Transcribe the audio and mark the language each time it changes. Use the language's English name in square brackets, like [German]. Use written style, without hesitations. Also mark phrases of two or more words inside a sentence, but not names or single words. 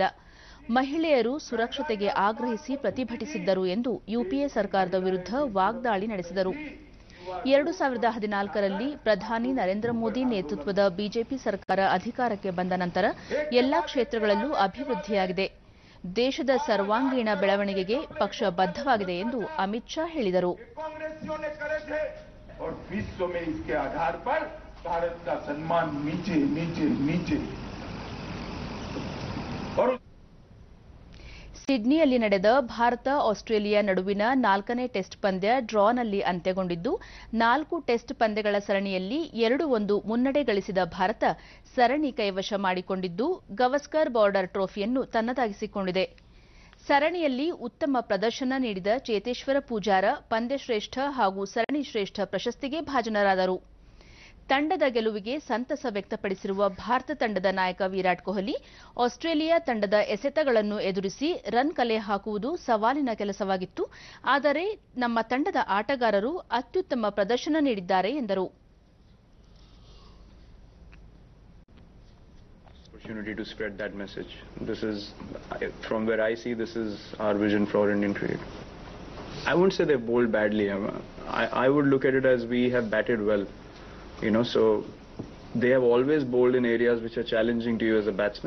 [Kannada] ಮಹಿಳೆಯರು ಸುರಕ್ಷತೆಗೆ ಆಗ್ರಹಿಸಿ ಪ್ರತಿಭಟಿಸಿದ್ದರು ಎಂದು ಯುಪಿಎ ಸರ್ಕಾರದ ವಿರುದ್ಧ ವಾಗ್ದಾಳಿ ನಡೆಸಿದರು. 2014ರಲ್ಲಿ ಪ್ರಧಾನಿ ನರೇಂದ್ರ ಮೋದಿ ನೇತೃತ್ವದ ಬಿಜೆಪಿ ಸರ್ಕಾರ ಅಧಿಕಾರಕ್ಕೆ ಬಂದ ನಂತರ ಎಲ್ಲಾ ಕ್ಷೇತ್ರಗಳಲ್ಲೂ ಅಭಿವೃದ್ಧಿಯಾಗಿದೆ. ದೇಶದ ಸರ್ವಾಂಗೀಣ ಬೆಳವಣಿಗೆಗೆ ಪಕ್ಷ ಬದ್ಧವಾಗಿದೆ ಎಂದು ಅಮಿತ್ ಶಾ ಹೇಳಿದರು. [Hindi] और विश्व में इसके आधार पर भारत का सम्मान नीचे नीचे नीचे और [Kannada] ಸಿಡ್ನಿಯಲ್ಲಿ ನಡೆದ ಭಾರತ ಆಸ್ಟ್ರೇಲಿಯಾ ನಡುವಿನ 4ನೇ ಟೆಸ್ಟ್ ಪಂದ್ಯ ಡ್ರಾನಲ್ಲಿ ಅಂತ್ಯಗೊಂಡಿದ್ದು 4 ಟೆಸ್ಟ್ ಪಂದ್ಯಗಳ ಸರಣಿಯಲ್ಲಿ 2-1 ಮುನ್ನಡೆ ಗಳಿಸಿದ ಭಾರತ ಸರಣಿ ಕೈವಶ ಮಾಡಿಕೊಂಡಿದ್ದು ಗವಸ್ಕರ್ ಬಾರ್ಡರ್ ಟ್ರೋಫಿಯನ್ನು ತನ್ನದಾಗಿಸಿಕೊಂಡಿದೆ. ಸರಣಿಯಲ್ಲಿ ಉತ್ತಮ ಪ್ರದರ್ಶನ ನೀಡಿದ ಚೇತೇಶ್ವರ ಪೂಜಾರ ಪಂದ್ಯಶ್ರೇಷ್ಠ ಹಾಗೂ ಸರಣಿ ಶ್ರೇಷ್ಠ ಪ್ರಶಸ್ತಿಗೆ ಭಾಜನರಾದರು. ತಂಡದ ಗೆಲುವಿಗೆ ಸಂತಸ ವ್ಯಕ್ತಪಡಿಸಿರುವ ಭಾರತ ತಂಡದ ನಾಯಕ ವಿರಾಟ್ ಕೊಹ್ಲಿ, ಆಸ್ಟ್ರೇಲಿಯಾ ತಂಡದ ಎಸೆತಗಳನ್ನು ಎದುರಿಸಿ ರನ್ ಕಲೆ ಹಾಕುವುದು ಸವಾಲಿನ ಕೆಲಸವಾಗಿತ್ತು, ಆದರೆ ನಮ್ಮ ತಂಡದ ಆಟಗಾರರು ಅತ್ಯುತ್ತಮ ಪ್ರದರ್ಶನ ನೀಡಿದ್ದಾರೆ ಎಂದರು. [English] Opportunity to spread that message. This is, from where I see, this is our vision for Indian cricket. I wouldn't say they've bowled badly. I would look at it as we have batted well. So they have always bowled in areas which are challenging to you as a batsman.